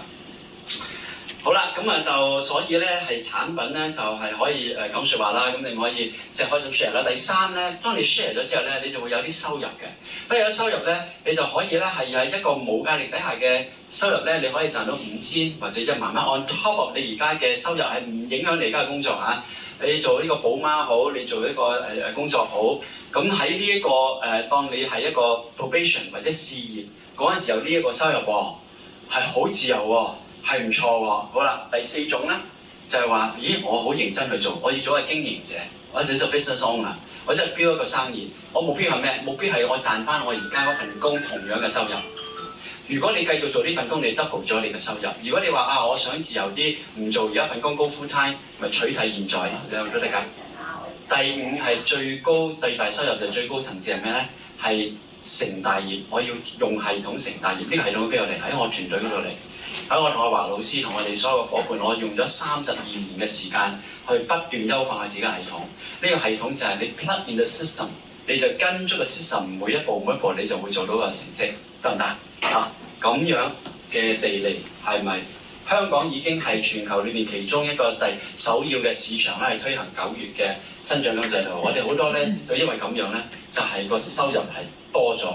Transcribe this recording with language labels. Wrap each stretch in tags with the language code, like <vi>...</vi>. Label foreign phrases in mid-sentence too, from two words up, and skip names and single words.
<yue>好啦，咁啊就所以咧係產品咧就係可以講説話啦，咁你可以即係開心 share 啦。第三咧，當你 share 咗之後咧，你就會有啲收入嘅。當有收入咧，你就可以咧係喺一個冇壓力底下嘅收入咧，你可以賺到5000或者1 萬蚊。</yue> <en>on top of</en> <yue>你而家嘅收入係唔影響你而家嘅工作嚇。你做呢個寶媽好，你做呢個工作好，咁喺呢一個當你係一個 probation 或者事業嗰陣時有呢一個收入喎，係好自由喎。係唔錯喎，好啦，第4種咧就係話，咦，我好認真去做，我要做一個經營者，我就做</yue> <en>business owner，</en> <yue>我真係標一個生意，我目標係咩？目標係我賺翻我而家嗰份工同樣嘅收入。如果你繼續做呢份工，你 double 咗你嘅收入。如果你話我想自由啲，唔做而家份工高</yue> <en>full time，</en> <yue>咪取替現在，兩樣都得㗎。第5係最高最大收入就最高層次係咩咧？係成大業，我要用系統成大業，呢個系統邊度嚟？喺我團隊嗰度嚟。喺我同阿華老師同我哋所有嘅夥伴，我用咗32年嘅時間去不斷優化我自己嘅系統。呢個系統就係你</yue> <en>plug in the system，</en> <yue>你就跟足個 system 每一步，你就會做到個成績，得唔得？咁樣嘅地利係咪香港已經係全球裏面其中一個首要嘅市場咧？係推行9月嘅新獎金制度。我哋好多咧都因為咁樣咧，就係個收入係多咗。</yue>